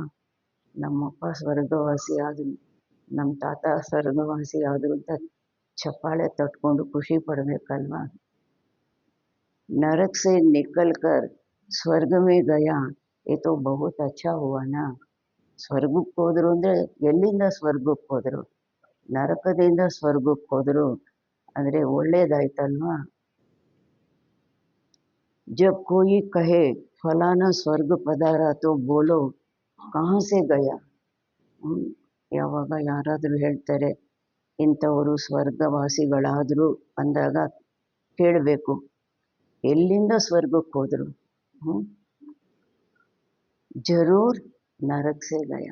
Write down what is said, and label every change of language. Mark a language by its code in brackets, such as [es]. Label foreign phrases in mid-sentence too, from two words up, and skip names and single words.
[kn] ನಮ್ಮಪ್ಪ ಸ್ವರ್ಗವಾಸಿ ಆದರು, ನಮ್ಮ ತಾತ ಸ್ವರ್ಗವಾಸಿ ಆದರು ಅಂತ ಚಪ್ಪಾಳೆ ತಟ್ಕೊಂಡು ಖುಷಿ ಪಡಬೇಕಲ್ವಾ. [hi] नरक से निकल कर स्वर्ग में गया ए तो बहुत अच्छा हुआ ना. [kn] ಸ್ವರ್ಗಕ್ಕೆ ಹೋದ್ರು ಅಂದರೆ ಎಲ್ಲಿಂದ ಸ್ವರ್ಗಕ್ಕೆ ಹೋದರು, ನರಕದಿಂದ ಸ್ವರ್ಗಕ್ಕೆ ಹೋದರು ಅಂದರೆ ಒಳ್ಳೇದಾಯ್ತಲ್ವಾ. [hi] जब कोई कहे फलाना स्वर्ग पधारा तो बोलो कहाँ से गया. [kn] ಯಾವಾಗ ಯಾರಾದರೂ ಹೇಳ್ತಾರೆ ಇಂಥವರು ಸ್ವರ್ಗವಾಸಿಗಳಾದರು ಅಂದಾಗ ಕೇಳಬೇಕು, ಎಲ್ಲಿಂದ ಸ್ವರ್ಗಕ್ಕೆ ಹೋದರು. [hi] ज़रूर नरक से गया.